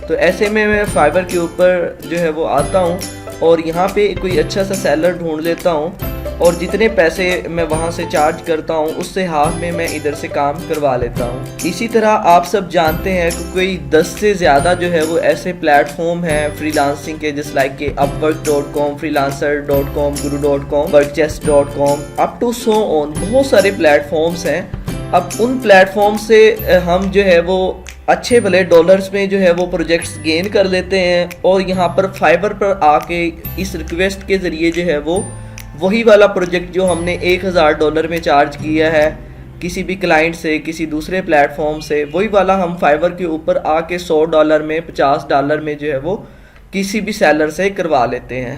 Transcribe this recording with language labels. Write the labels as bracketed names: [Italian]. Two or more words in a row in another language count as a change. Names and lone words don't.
[Hindi] तो ऐसे में मैं फाइवर के ऊपर जो है वो आता हूँ और यहाँ पे कोई अच्छा सा सेलर ढूंढ लेता हूँ और जितने पैसे मैं वहाँ से चार्ज करता हूँ उससे हाफ में मैं इधर से काम करवा लेता हूँ। इसी तरह आप सब जानते हैं कि कोई 10 से ज़्यादा जो है वो ऐसे प्लेटफॉर्म हैं फ्रीलांसिंग के, जैसे लाइक के upwork.com, freelancer.com, guru.com, workchest.com, [English] up to so on, [Hindi] बहुत सारे प्लेटफॉर्म्स हैं। अब उन प्लेटफॉर्म से हम जो है वो अच्छे भले डॉलर्स में जो है वो [English] projects gain [Hindi] कर लेते हैं और यहाँ पर फाइवर पर आके इस रिक्वेस्ट के ज़रिए जो है वो वही वाला प्रोजेक्ट जो हमने $1000 में चार्ज किया है किसी भी क्लाइंट से, किसी दूसरे प्लेटफॉर्म से, वही वाला हम फाइवर के ऊपर आके $100 में, $50 में जो है वो किसी भी सेलर से करवा लेते हैं।